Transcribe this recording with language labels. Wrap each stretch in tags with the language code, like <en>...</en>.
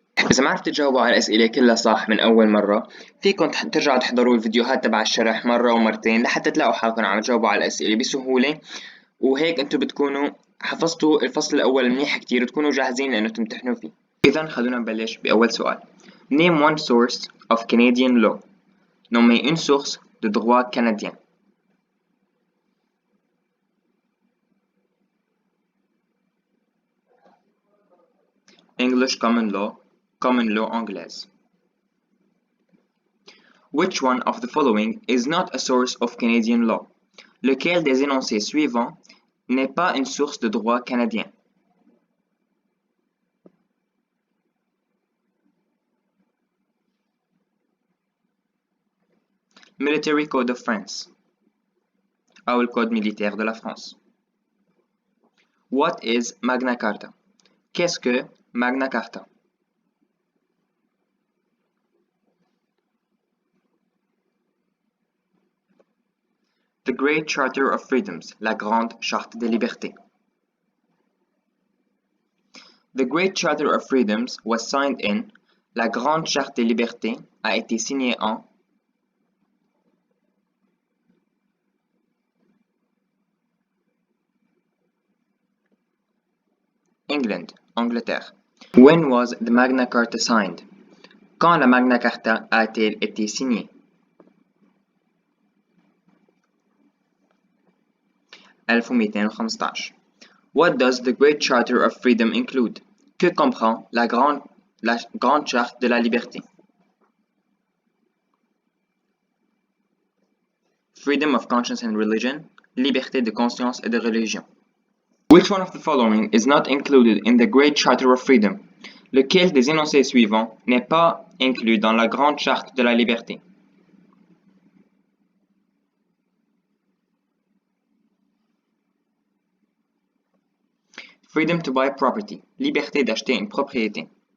<ar>اذا ما عرفتوا تجاوبوا على الاسئله كلها صح من اول مره، فيكم ترجعوا تحضروا الفيديوهات تبع الشرح مره ومرتين لحتى تلاقوا حالكم عم تجاوبوا على الاسئله بسهوله، وهيك انتم بتكونوا حفظتوا الفصل الاول منيح كتير وتكونوا جاهزين لانه تمتحنوا فيه. اذا خلونا نبلش باول سؤال.</ar> <en>Name one source of Canadian law.</en> <fr>Nommer une source de droit canadien.</fr> <en>English common law anglaise. Which one of the following is not a source of Canadian law?</en> <fr>Lequel des énoncés suivants n'est pas une source de droit canadien?</fr> <en>Military Code of France</en> <ar>أو الكود</ar> <fr>militaire de la France.</fr> <en>What is Magna Carta?</en> <fr>Qu'est-ce que Magna Carta?</fr> <en>The Great Charter of Freedoms,</en> <fr>la Grande Charte des Libertés.</fr> <en>The Great Charter of Freedoms was signed in.</en> <fr>La Grande Charte des Libertés a été signée en.</fr> <en>England, Angleterre. When was the Magna Carta signed?</en> <fr>Quand la Magna Carta a-t-elle été signée? 1215.</fr> <en>What does the Great Charter of Freedom include?</en> <fr>Que comprend la Grande Charte de la Liberté?</fr> <en>Freedom of conscience and religion,</en> <fr>liberté de conscience et de religion.</fr> <en>Which one of the following is not included in the Great Charter of Freedom?</en> <fr>Lequel des énoncés suivants n'est pas inclus dans la Grande Charte de la Liberté?</fr> <en>Freedom to buy property,</en> <fr>liberté d'acheter une propriété.</fr>